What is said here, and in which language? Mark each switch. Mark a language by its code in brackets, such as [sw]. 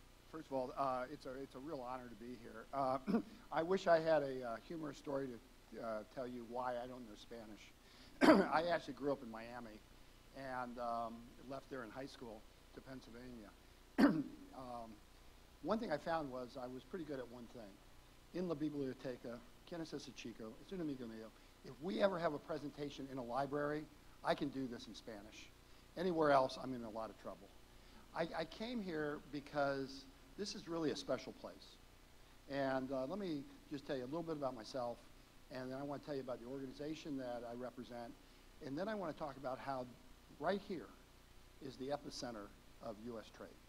[en] First of all, it's a real honor to be here. I wish I had a humorous story to tell you why I don't know Spanish. I actually grew up in Miami and left there in high school to Pennsylvania. One thing I found was I was pretty good at one thing. [es] In la biblioteca, ¿quién es ese chico? Es un amigo mío. [en] If we ever have a presentation in a library, I can do this in Spanish. Anywhere else, I'm in a lot of trouble. I came here because this is really a special place. And let me just tell you a little bit about myself, and then I want to tell you about the organization that I represent, and then I want to talk about how right here is the epicenter of U.S. trade.